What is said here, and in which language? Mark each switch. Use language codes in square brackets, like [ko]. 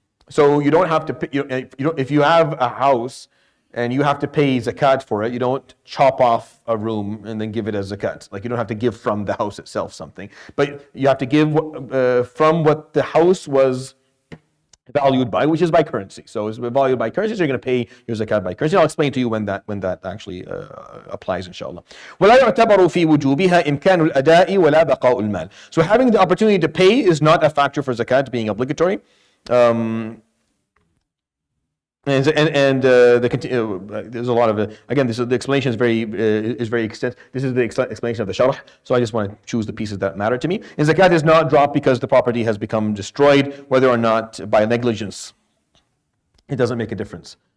[en] So you don't have to, if you have a house and you have to pay zakat for it, you don't chop off a room and then give it as zakat. Like, you don't have to give from the house itself something, but you have to give from what the house was valued by, which is by currency. So it's valued by currency, so you're going to pay your zakat by currency. I'll explain to you when that actually applies, inshallah. [ar] ولا يعتبر في وجوبها إمكان الأداء ولا بقاء المال. [en] So having the opportunity to pay is not a factor for zakat being obligatory. There's a lot of again. The explanation is very extensive. This is the explanation of the sharh. So I just want to choose the pieces that matter to me. And zakat is not dropped because the property has become destroyed, whether or not by negligence. It doesn't make a difference.